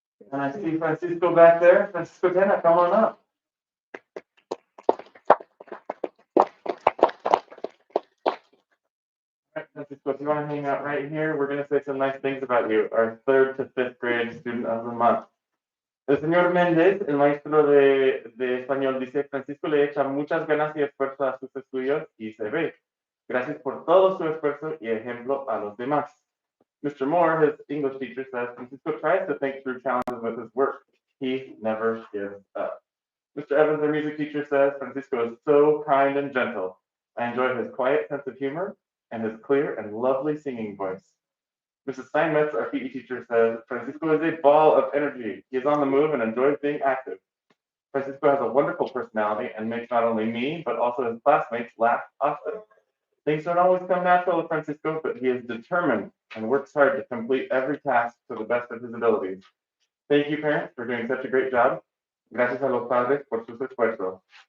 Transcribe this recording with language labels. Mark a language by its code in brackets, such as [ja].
[en] And I see Francisco back there. Francisco Tena, come on up. All right, Francisco, if you want to hang out right here, we're going to say some nice things about you, our 3rd to 5th grade student of the month. [es] El señor Méndez, el maestro de español, dice: Francisco le echa muchas ganas y esfuerzo a sus estudios y se ve. Gracias por todo su esfuerzo y ejemplo a los demás. [en] Mr. Moore, his English teacher, says Francisco tries to think through challenges with his work. He never gives up. Mr. Evans, our music teacher, says Francisco is so kind and gentle. I enjoy his quiet sense of humor and his clear and lovely singing voice. Mrs. Steinmetz, our PE teacher, says Francisco is a ball of energy. He is on the move and enjoys being active. Francisco has a wonderful personality and makes not only me, but also his classmates laugh often. Things don't always come natural with Francisco, but he is determined and works hard to complete every task to the best of his abilities. Thank you, parents, for doing such a great job. [es] Gracias a los padres por sus esfuerzos.